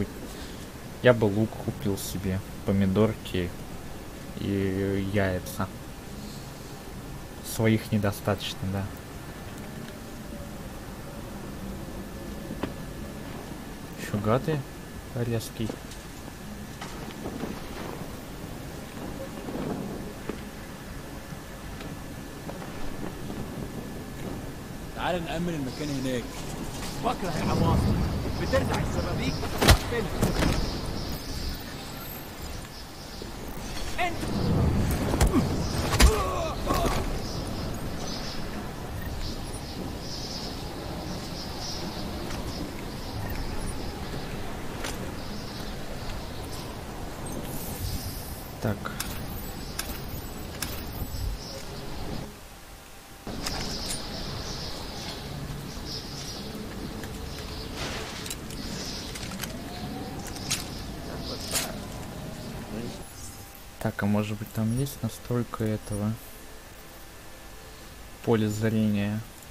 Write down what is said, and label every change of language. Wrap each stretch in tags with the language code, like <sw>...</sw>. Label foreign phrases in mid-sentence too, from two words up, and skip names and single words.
<ru>Я бы лук купил себе, помидорки и яйца. Своих недостаточно, да. Фига ты резкий.</ru> <ar>تعال نأمن المكان هناك. بكره العواصف بترجع السبابيك تقفلها. انت</ar> <ru>Так. Так, а может быть там есть настройка этого поля зрения?</ru>